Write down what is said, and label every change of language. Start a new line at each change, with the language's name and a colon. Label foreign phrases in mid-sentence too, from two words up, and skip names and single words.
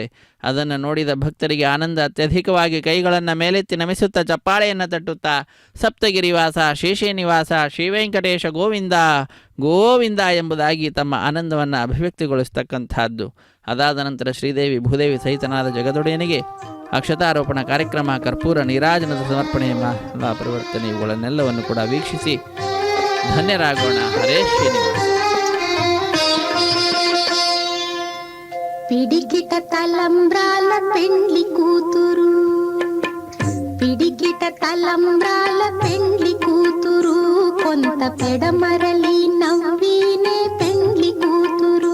Kannada: ಅದನ್ನು ನೋಡಿದ ಭಕ್ತರಿಗೆ ಆನಂದ ಅತ್ಯಧಿಕವಾಗಿ ಕೈಗಳನ್ನು ಮೇಲೆತ್ತಿ ನಮಿಸುತ್ತಾ ಚಪ್ಪಾಳೆಯನ್ನು ತಟ್ಟುತ್ತಾ ಸಪ್ತಗಿರಿವಾಸ ಶೇಷೇನಿವಾಸ ಶ್ರೀವೆಂಕಟೇಶ ಗೋವಿಂದ ಗೋವಿಂದ ಎಂಬುದಾಗಿ ತಮ್ಮ ಆನಂದವನ್ನು ಅಭಿವ್ಯಕ್ತಿಗೊಳಿಸ್ತಕ್ಕಂಥದ್ದು. ಅದಾದ ನಂತರ ಶ್ರೀದೇವಿ ಭೂದೇವಿ ಸಹಿತನಾದ ಜಗದೊಡೆಯನಿಗೆ ಅಕ್ಷತಾರೋಪಣ ಕಾರ್ಯಕ್ರಮ, ಕರ್ಪೂರ ನೀರಾಜನದ ಸಮರ್ಪಣೆ, ಮಾಲಾ ಪರಿವರ್ತನೆ ಇವುಗಳನ್ನೆಲ್ಲವನ್ನು ಕೂಡ ವೀಕ್ಷಿಸಿ ಧನ್ಯರಾಗೋಣ. ಹರೇ ಶ್ರೀನಿವಾಸ.
Telugu: పిడికిట తలంబ్రాల పెండ్లి కూతురు, పిడికిట తలంబ్రాల పెండ్లి కూతురు, కొంత పెడమరలి నవ్వినే పెండ్లి కూతురు.